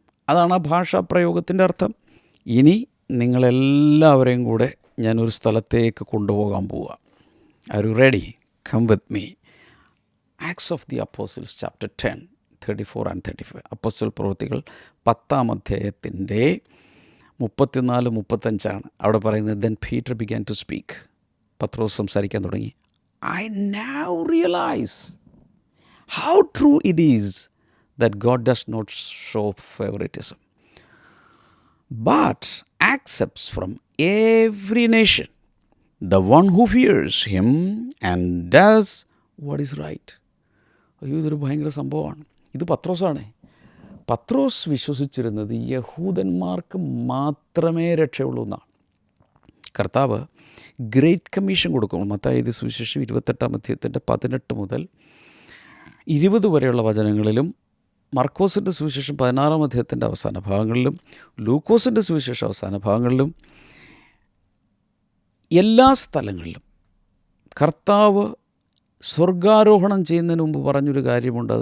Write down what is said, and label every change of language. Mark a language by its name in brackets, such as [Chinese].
[Malayalam] അതാണ് ആ ഭാഷാപ്രയോഗത്തിൻ്റെ അർത്ഥം. ഇനി നിങ്ങളെല്ലാവരെയും കൂടെ ഞാനൊരു സ്ഥലത്തേക്ക് കൊണ്ടുപോകാൻ പോവുക. [English] Are you ready? Come with me. Acts of the apostles chapter 10, 34 and 35. [Malayalam] അപ്പോസ്തല പ്രവൃത്തികൾ 10-ാം അധ്യായത്തിൻ്റെ 34-35 അവിടെ പറയുന്നത്. [English] Then Peter began to speak. [Malayalam] പത്രോസ് സംസാരിക്കാൻ തുടങ്ങി. [English] I now realise how true it is that God does not show favouritism but accepts from every nation the one who fears him and does what is right. [Malayalam] അയ്യോ, ഇതൊരു ഭയങ്കര സംഭവമാണ്. ഇത് പത്രോസാണ്. പത്രോസ് വിശ്വസിച്ചിരുന്നത് യഹൂദന്മാർക്ക് മാത്രമേ രക്ഷയുള്ളൂ എന്നാണ്. കർത്താവ് ഗ്രേറ്റ് കമ്മീഷൻ കൊടുക്കും. മത്തായി സുവിശേഷം 28-ാം അധ്യായത്തിൻ്റെ 18 മുതൽ 20 വരെയുള്ള വചനങ്ങളിലും, മർക്കോസിൻ്റെ സുവിശേഷം 16-ാം അധ്യായത്തിൻ്റെ അവസാന ഭാഗങ്ങളിലും, ലൂക്കോസിൻ്റെ സുവിശേഷം അവസാന ഭാഗങ്ങളിലും, എല്ലാ സ്ഥലങ്ങളിലും കർത്താവ് സ്വർഗാരോഹണം ചെയ്യുന്നതിന് മുമ്പ് പറഞ്ഞൊരു കാര്യമുണ്ട്.